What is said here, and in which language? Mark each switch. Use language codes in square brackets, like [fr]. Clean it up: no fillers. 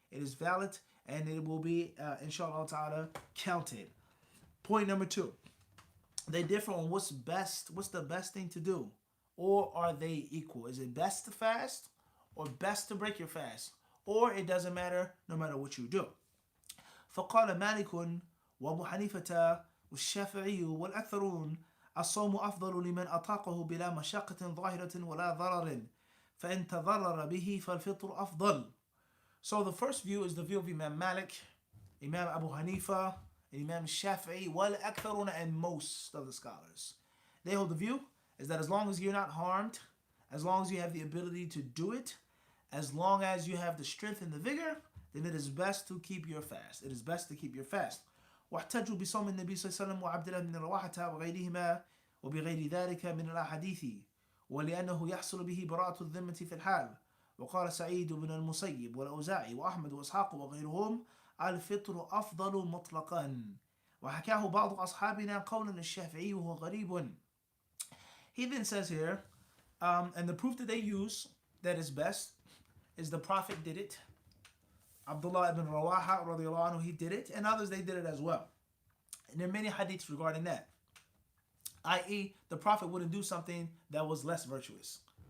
[en] It is valid and it will be, inshallah ta'ala, counted. Point number 2. They differ on what's the best thing to do. Or are they equal? Is it best to fast or best to break your fast? Or it doesn't matter no matter what you do. [ar] فقال مالك وابو حنيفة والشافعي والأكثرون الصوم أفضل لمن أطاقه بلا مشقة ظاهرة ولا ضرر فإن تضرر به فالفطر أفضل. [en] So the first view is the view of Imam Malik, Imam Abu Hanifa, Imam Shafi'i, wal-Aktharuna, and most of the scholars. They hold the view is that as long as you're not harmed, as long as you have the ability to do it, as long as you have the strength and the vigor, then it is best to keep your fast. It is best to keep your fast. [ar] واحتجوا بصوم النبي صلى الله عليه وسلم وعبد الله بن رواحة وغيرهما وبغير ذلك من الأحاديث ولأنه يحصل به براءة الذمة في الحال. وقال سعيد بن المسيب والأوزاعي وأحمد وإسحاق وغيرهم الفطر أفضل مطلقا وحكاه بعض أصحابنا قولا الشافعي وهو غريب. [en] He then says here, and the proof that they use that is best is the Prophet did it. Abdullah ibn Rawaha radiallahu anhu, he did it, and others they did it as well. And there are many hadiths regarding that. I.e., the Prophet wouldn't do something that was less virtuous.